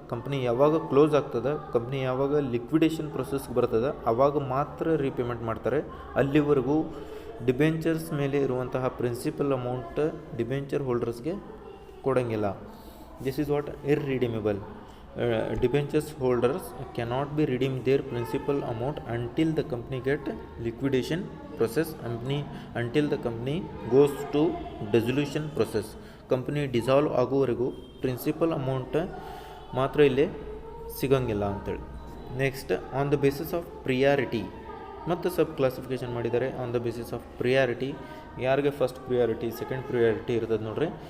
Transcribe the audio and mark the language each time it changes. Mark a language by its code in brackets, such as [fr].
[kn] Company ಯಾವಾಗ close ಆಗ್ತದೆ, company ಯಾವಾಗ ಲಿಕ್ವಿಡೇಷನ್ ಪ್ರೊಸೆಸ್ಗೆ ಬರ್ತದೆ ಆವಾಗ ಮಾತ್ರ ರೀಪೇಮೆಂಟ್ ಮಾಡ್ತಾರೆ. ಅಲ್ಲಿವರೆಗೂ ಡಿಬೆಂಚರ್ಸ್ ಮೇಲೆ ಇರುವಂತಹ principal amount debenture ಹೋಲ್ಡರ್ಸ್ಗೆ ಕೊಡೋಂಗಿಲ್ಲ. [en] This is what irredeemable. Debentures holders cannot be redeem their principal amount until the company get liquidation process, until the company goes to dissolution process. Company dissolve [kn] ಆಗೋವರೆಗೂ principal amount ಮಾತ್ರ ಇಲ್ಲಿ ಸಿಗೋಂಗಿಲ್ಲ ಅಂತೇಳಿ. [en] Next on the basis of priority ಮತ್ತು sub classification ಮಾಡಿದ್ದಾರೆ. On the basis of priority ಯಾರಿಗೆ first priority second priority [kn] ಇರ್ತದೆ ನೋಡ್ರಿ.